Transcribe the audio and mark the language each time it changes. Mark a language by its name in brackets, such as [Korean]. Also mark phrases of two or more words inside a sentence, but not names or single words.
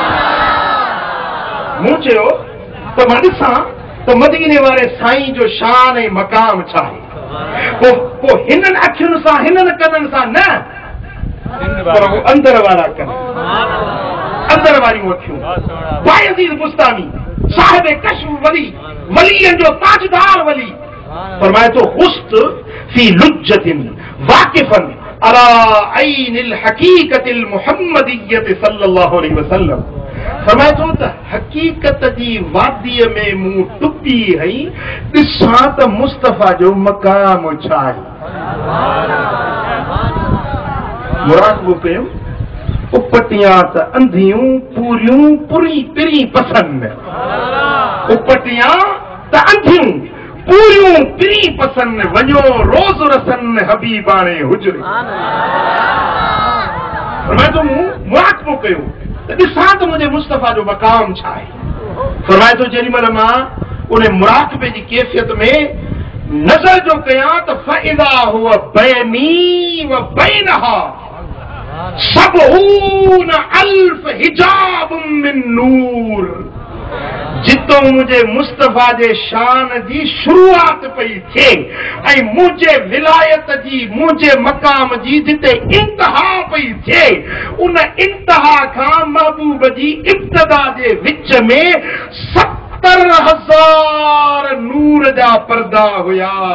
[Sindhi] मूं चयो त मां ॾिसां त मदीने वारे साईं जो शान ऐं मक़ाम छा आहे। पोइ हिननि अखियुनि सां हिननि कननि सां न, पर वो अंदर वारा कन, अंदर वारियूं अखियूं। बायज़ीद बुस्तामी साहिब कश्फ वली, वलीअनि जो ताजदार वली फरमाए तो [Arabic] خضت في لجة واقفا على عين الحقيقة المحمدية صلى الله عليه وسلم. [Sindhi] फरमाए तो त हकीकत जी वादीअ में मूं टुपी हई, ॾिसां त मुस्तफा जो मक़ाम छा आहे। मुराक़बो कयो, उपटियां त अंधियूं पूरियूं पुरी पिरी पसंद, उपटियां त अंधियूं पूरियूं पिरी पसंद, वञो रोज़ रसन हबीबाणे हुजरे। फरमाए तो मूं मुराक़बो कयो त ॾिसां त मुंहिंजे मुस्तफा जो मक़ाम छा आहे। फरमाए तो जेॾी महिल मां उन मुराक़बे जी कैफ़ियत में नज़र जो कयां त [Arabic] فإذا هو بيني وبينها سبعون ألف حجاب من نور. [Sindhi] जितो मुझे मुस्तफा जे शान जी शुरुआत पई थिए ऐं मुझे विलायत जी, मुझे मकाम जी जिते इंतहा पई थिए, उन इंतहा खां महबूब जी इब्तदा जे विच में 70,000 नूर जा पर्दा हुया।